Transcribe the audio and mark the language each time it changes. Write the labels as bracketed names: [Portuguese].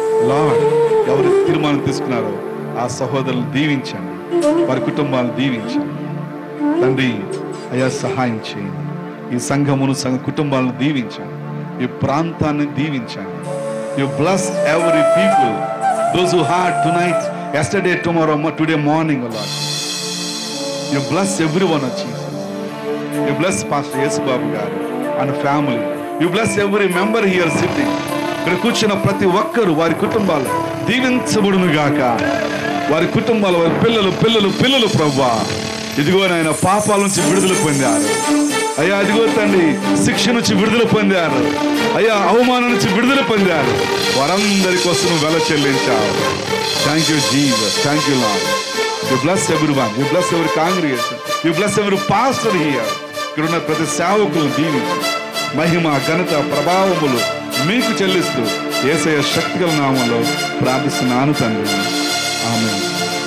[Telugu] Lord, ఎవరు తీర్మానం తీసుకున్నారో ఆ సహోదరులను దీవించండి, వారి కుటుంబాలను దీవించండి తండ్రి. అయ్యా సహాయం చేయండి. ఈ సంఘమును కుటుంబాలను దీవించండి, ఈ ప్రాంతాన్ని దీవించండి. [English] You bless every people, those who had tonight, yesterday, tomorrow, today morning, O Lord. You bless everyone of Jesus. You bless Pastor Yesu Babu garu and family. You bless every member here sitting. [Telugu] ఇక్కడ కూర్చున్న ప్రతి ఒక్కరు వారి కుటుంబాలు దీవించబడును గాక. వారి కుటుంబాలు, వారి పిల్లలు పిల్లలు పిల్లలు ప్రభువా, ఇదిగో నాయన పాపాల నుంచి విడుదల పొందారు అయ్యా. ఇదిగో తండ్రి శిక్ష నుంచి విడుదల పొందారు అయ్యా, అవమానం నుంచి విడుదల పొందారు. వారందరి కోసం వెల చెల్లించావు. [English] Thank you, Jesus. Thank you, Lord. You bless everyone. You bless every congregation. You bless every pastor here. [Telugu] ఇక్కడ ఉన్న ప్రతి సేవకులను దీవించు. మహిమ, ఘనత, ప్రభావములు మీకు చెల్లిస్తూ యేసయ్య శక్తిగల నామంలో ప్రార్థిస్తున్నాను తండ్రి. ఆమేన్.